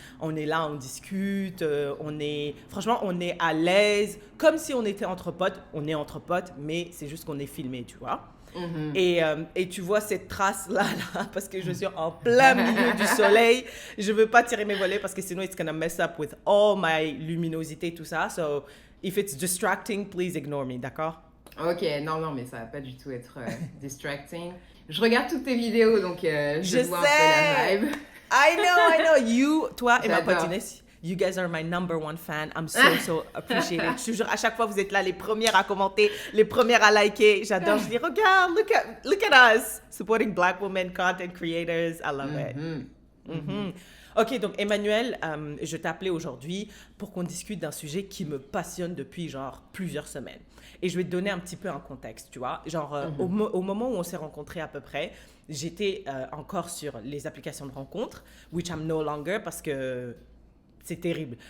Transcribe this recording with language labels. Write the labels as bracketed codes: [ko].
[fr] On est là, on discute, on est à l'aise, comme si on était entre potes. On est entre potes, mais c'est juste qu'on est filmé, tu vois. Mm-hmm. Et tu vois cette trace-là, parce que je suis en plein milieu du soleil. Je veux pas tirer mes volets parce que sinon, [en] it's gonna mess up with all my [fr] luminosité, tout ça. [en] So, if it's distracting, please ignore me, d'accord? [fr] Ok, non, mais ça va pas du tout être distracting. Je regarde toutes tes vidéos, donc je vois un peu la vibe. [en] I know. You, [fr] toi et ma J'adore. [en] potinesse, you guys are my number one fan. I'm so appreciated. [fr] Je te jure, à chaque fois, vous êtes là, les premières à commenter, les premières à liker. J'adore. Je dis, regarde, [en] look at us. Supporting Black women, content creators. I love it. Mm-hmm. [fr] Ok, donc Emmanuel, je t'ai appelé aujourd'hui pour qu'on discute d'un sujet qui me passionne depuis genre plusieurs semaines. Et je vais te donner un petit peu un contexte, tu vois. Genre, au moment où on s'est rencontrés à peu près, j'étais encore sur les applications de rencontres, [en] which I'm no longer [fr] parce que c'est terrible.